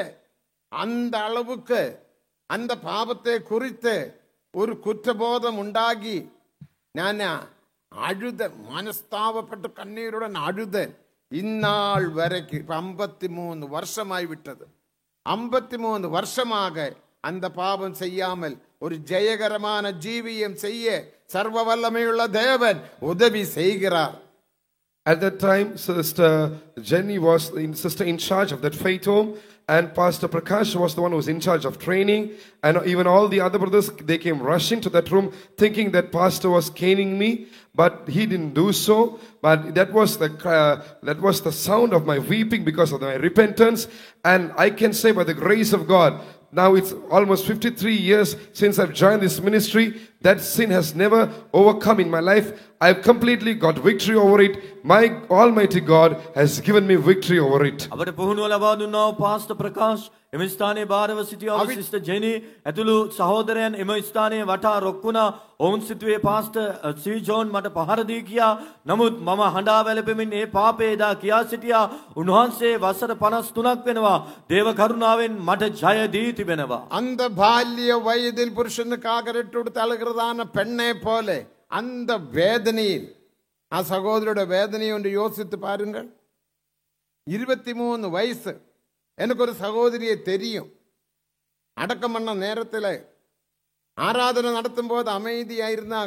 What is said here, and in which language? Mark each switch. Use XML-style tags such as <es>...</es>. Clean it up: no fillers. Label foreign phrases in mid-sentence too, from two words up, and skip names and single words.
<ta>அந்த அளவுக்கு அந்த பாவத்தை குறித்து ஒரு குற்றபோதம் உண்டாகி நான் அழுத, மனஸ்தாபப்பட்டு கண்ணீருடன் அழுத. இந்நாள் வரைக்கும் 53 வருஷமாய் விட்டது. 53 வருஷமாக அந்த பாவம் செய்யாமல் ஒரு ஜெயகரமான ஜீவியம் செய்ய சர்வ வல்லமையுள்ள தேவன் உதவி செய்கிறார்.</ta> <en>At that time, Sister Jenny was sister in charge of that faith home, and Pastor Prakash was the one who was in charge of training. And even all the other brothers, they came rushing to that room thinking that Pastor was caning me, but he didn't do so. But that was the sound of my weeping because of my repentance. And I can say by the grace of God, now it's almost 53 years since I've joined this ministry. That sin has never overcome in my life. I've completely got victory over it. My Almighty God has given me victory over it.</en> <si>අපට පුහුණුව ලබා දුන්නා පාස්ටර් ප්‍රකාශ් එම ස්ථානයේ භාරව සිටියා සිස්ටර් ජෙනි ඇතුළු සහෝදරයන් එම ස්ථානයේ වටා රොක්ුණා. ඔවුන් සිටුවේ පාස්ටර් සී ජෝන් මට පහර දී කියා. නමුත් මම හඬා වැළපෙමින් ඒ පාපේ දා කියා සිටියා. උන්වහන්සේ වසර 53ක් වෙනවා දේව කරුණාවෙන් මට ජය දී තිබෙනවා.</si> <ta>அந்த பால்ய வயதில் புருஷனுக்காக ரெட்டுடுத்து அழுகிறதான பெண்ணை போல அந்த வேதனையில் சகோதரோட வேதனையை ஒன்று யோசித்து பாருங்கள். 23 வயசு. எனக்கு ஒரு சகோதரியை தெரியும். அடக்கம் பண்ண நேரத்தில் ஆராதனை நடத்தும் போது அமைதியாக இருந்தாங்க.</ta>